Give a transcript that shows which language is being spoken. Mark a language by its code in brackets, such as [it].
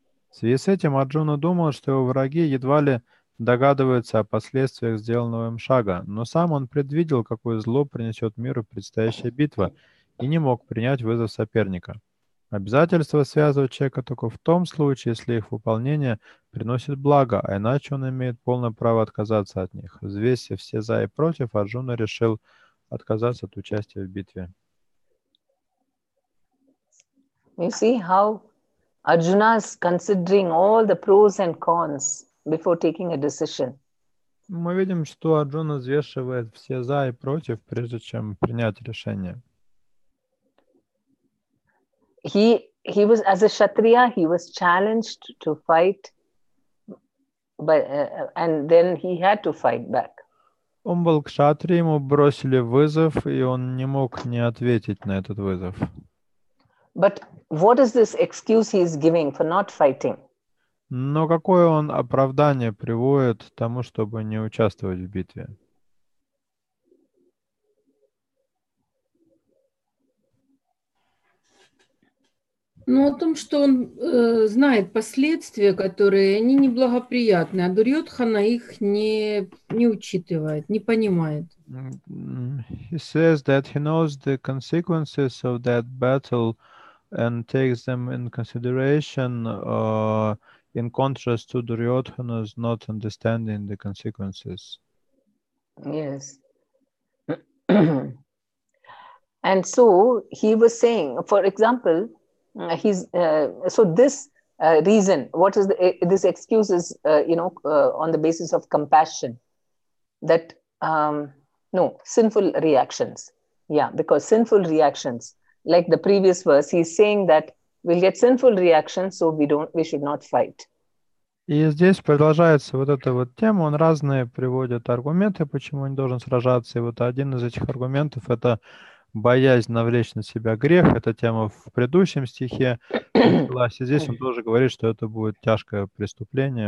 [ru] В связи с этим Арджуна думал, что его враги едва ли догадываются о последствиях сделанного им шага, но сам он предвидел, какое зло принесет миру предстоящая битва, и не мог принять вызов соперника. Обязательства связывают человека только в том случае, если их выполнение приносит благо, а иначе он имеет полное право отказаться от них. Взвесив все за и против, Арджуна решил отказаться от участия в битве. [en] You see how Arjuna is considering all the pros and cons before taking a decision. [ru] Мы видим, что Арджуна взвешивает все за и против, прежде чем принять решение. [en] He was, as a Kshatriya, he was challenged to fight, and then he had to fight back. [ru] Он был кшатри, ему бросили вызов, и он не мог не ответить на этот вызов. [en] But what is this excuse he is giving for not fighting? [ru] Но какое он оправдание приводит тому, чтобы не участвовать в битве? Ну, о том, что он знает последствия, которые они неблагоприятны, а Дурьодхана их не учитывает, не понимает. [en] He says that he knows the consequences of that battle and takes them in consideration. in contrast to Duryodhana's not understanding the consequences. Yes. And so he was saying, for example, so this reason, what is this excuse is, on the basis of compassion, that no, sinful reactions. Yeah, because sinful reactions, like the previous verse, he's saying that we'll get sinful reactions, so we should not fight. [ru] И здесь продолжается вот эта вот тема, он разные приводит аргументы, почему он не должен сражаться. И вот один из этих аргументов — это боязнь навлечь на себя грех. Эта тема в предыдущем стихе началась. И здесь он тоже говорит, что это будет тяжкое преступление.